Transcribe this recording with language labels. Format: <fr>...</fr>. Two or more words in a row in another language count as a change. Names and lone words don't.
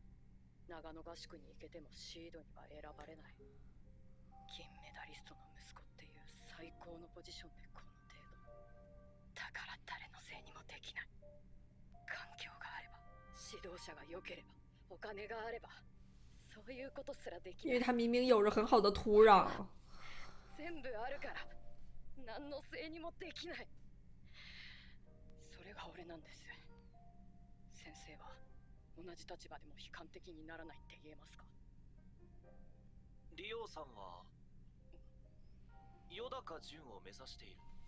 <ja>長野合宿に行けてもシードには選ばれない。銀メダリストの息子っていう最高のポジションでこの程度。だから誰のせいにもできない。環境があれば、指導者が良ければ、お金があれば、そういうことすらできない。</ja> <zh>因为他明明有着很好的土壤。</zh> <ja>全部あるから何のせいにもできない。それが俺なんです。先生は同じ立場でも悲観的にならないって言えますか。リオさんは与高潤を目指している。</ja>